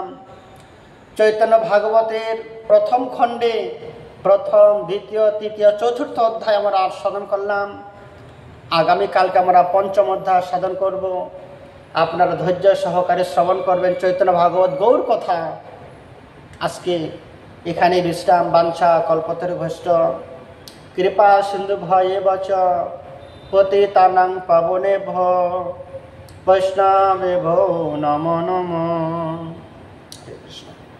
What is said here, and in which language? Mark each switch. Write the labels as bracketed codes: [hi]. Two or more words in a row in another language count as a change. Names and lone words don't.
[bn] চৈতন্য ভাগবতের প্রথম খণ্ডে প্রথম, দ্বিতীয়, তৃতীয়, চতুর্থ অধ্যায় আমরা সাধন করলাম। আগামীকালকে আমরা পঞ্চম অধ্যায় সাধন করব। আপনারা ধৈর্য সহকারে শ্রবণ করবেন চৈতন্য ভাগবত গৌর কথা। আজকে এখানে বিশ্রাম। [sa] বাঞ্ছা কল্পতরুভ্যশ্চ কৃপা সিন্ধু ভয়েব চ পতিতানাং পাবনেভ্যো বৈষ্ণবেভ্যো নমো নমঃ। [bn] হরে কৃষ্ণ।